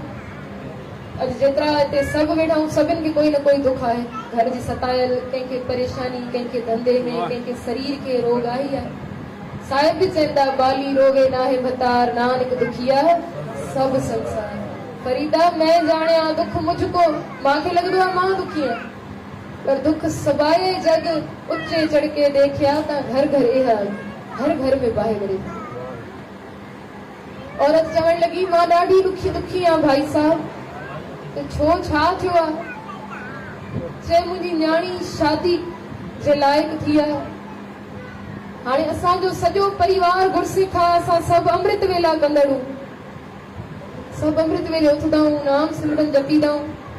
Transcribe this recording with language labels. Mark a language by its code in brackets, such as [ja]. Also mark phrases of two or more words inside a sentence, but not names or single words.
[sd] अॼु जेतिरा हिते सभु वेठा आहियूं, सभिनि खे कोई न कोई दुख आहे। घर जी सतायल, कंहिंखे परेशानी, कंहिंखे धंधे में, कंहिंखे शरीर खे रोग आहे ई आहे। साहिब बि चवनि था, [pa] ਬਾਲੀ ਰੋਗੇ ਨਾਹੇ ਭਤਾਰ, ਨਾਨਕ ਦੁਖੀਆ ਸਭੁ ਸੰਸਾਰ। ਫਰੀਦਾ ਮੈਂ ਜਾਣਿਆ ਦੁਖ ਮੁਝਕੋ, [sd] मूंखे लॻंदो आहे मां दुखी आहियां, [pa] ਪਰ ਦੁਖ ਸਬਾਏ ਜਗ ਉਚੇ ਚੜ੍ਹ ਕੇ ਦੇਖਿਆ ਤ ਘਰ ਘਰ ਇਹਾ, [sd] हर घर में बाहि वरे। औरत चवण लॻी, मां ॾाढी दुखी आहियां भाई साहब, त छो छा थियो आहे? चए मुंहिंजी न्याणी शादी जे लाइक़ थी आहे, हाणे असांजो सॼो परिवार गुरसिख आहे, असां सभु अमृत वेला कंदड़ूं, सभु अमृत वेले उथंदा आहियूं, नाम सिमरन जपींदा आहियूं।